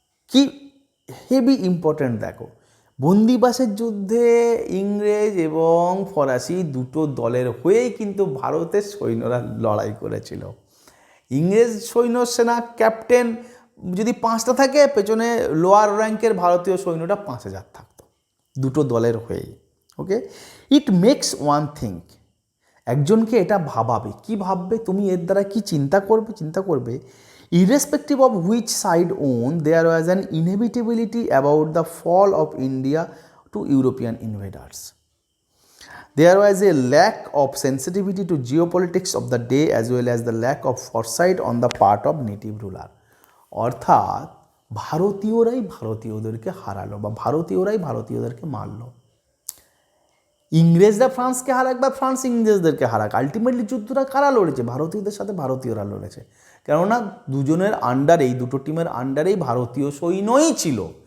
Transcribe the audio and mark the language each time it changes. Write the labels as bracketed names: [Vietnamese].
[Bangla] কি heavy important দেখো, বন্দিবাসের যুদ্ধে ইংরেজ এবং ফরাসি দুটো দলের হয়েই কিন্তু ভারতের সৈন্যরা লড়াই করেছিল। ইংরেজ সেনা ক্যাপ্টেন যদি 5টা থাকে, পেছনে লোয়ার র্যাঙ্কের ভারতীয় সৈন্যটা 5000 থাকতো, দুটো দলের হয়েই। [English] okay, it makes one think, [Bangla] একজনকে এটা ভাবাবে। কি ভাববে তুমি? এর দ্বারা কি চিন্তা করবে [English] irrespective of which side won, there was an inevitability about the fall of India to European invaders. There was a lack of sensitivity to geopolitics of the day as well as the lack of foresight on the part of native ruler. [Bangla] অর্থাৎ ভারতীয়রাই ভারতীয়দেরকে হারালো বা ভারতীয়রাই ভারতীয়দেরকে মারলো। ইংরেজরা ফ্রান্সকে হারাক বা France ইংরেজদেরকে হারাক, ultimately যুদ্ধটা কারা লড়েছে? ভারতীয়দের সাথে ভারতীয়রা লড়েছে। কেননা দুজনের আন্ডারেই, দুটো টিমের আন্ডারেই ভারতীয় সৈন্যই ছিল।